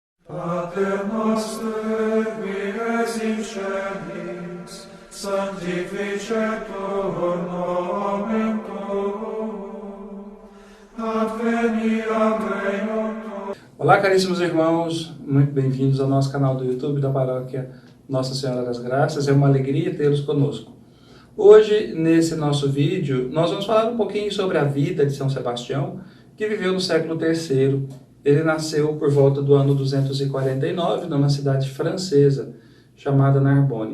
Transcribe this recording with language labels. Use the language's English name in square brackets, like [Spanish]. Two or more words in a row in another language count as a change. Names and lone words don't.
[Latin] Pater noster, qui es in celis, sanctificetur nomen tuum, adveniat regnum tuum. [Portuguese] Olá, caríssimos irmãos, muito bem-vindos ao nosso canal do YouTube da Paróquia Nossa Senhora das Graças. É uma alegria tê-los conosco. Hoje, nesse nosso vídeo, nós vamos falar um pouquinho sobre a vida de São Sebastião, que viveu no século III. Ele nasceu por volta do ano 249, numa cidade francesa, chamada Narbonne.